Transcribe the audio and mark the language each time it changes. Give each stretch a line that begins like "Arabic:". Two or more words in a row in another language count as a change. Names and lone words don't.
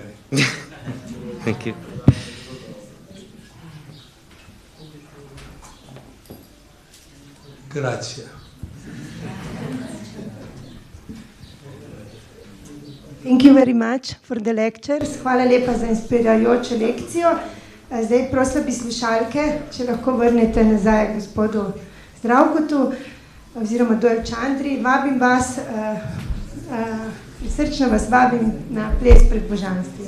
English: Thank you.
Italian: Grazie.
English: Thank you very much for the lectures.
Slovenian: Hvala lepa za inspirajočo lekcijo. Zdaj prosila bi slušalke, če lahko vrnete nazaj gospodu Zdravkotu oziroma Dol Čandri. Vabim vas, srčno vas vabim na ples pred božanstvi.